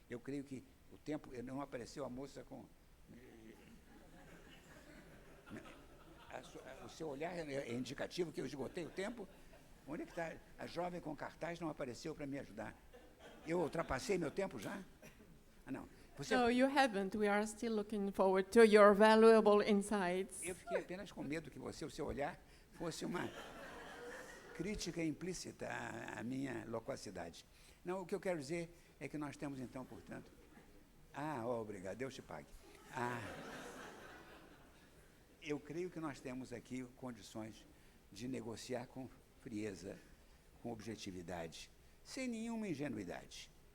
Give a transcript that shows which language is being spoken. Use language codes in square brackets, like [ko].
[pt] Eu creio que o tempo, não apareceu a moça com... O seu olhar é indicativo que eu esgotei o tempo. Onde é que está? A jovem com cartaz não apareceu para me ajudar. Eu ultrapassei meu tempo já? Ah, não. Você... [en] No, you haven't. We are still looking forward to your valuable insights. [pt] Eu fiquei apenas com medo que o seu olhar fosse uma crítica implícita à minha loquacidade. Não, o que eu quero dizer é que nós temos, então, portanto... obrigado, Deus te pague. Eu creio que nós temos aqui condições de negociar com frieza, com objetividade, sem nenhuma ingenuidade.